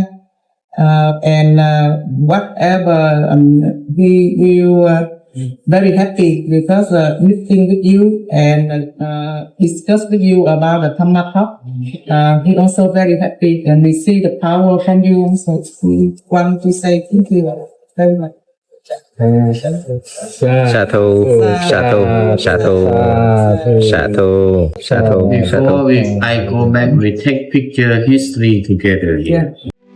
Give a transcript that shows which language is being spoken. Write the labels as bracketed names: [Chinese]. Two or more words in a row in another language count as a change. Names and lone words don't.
[English] And whatever he will very happy because meeting with you and discuss with you about the Dhamma talk. He also very happy and we see the power from you. So we want to say thank you very much. [Thai] สาธุสาธุสาธุสาธุสาธุสาธุ [English] Before I go back, we take picture history together here. Yeah.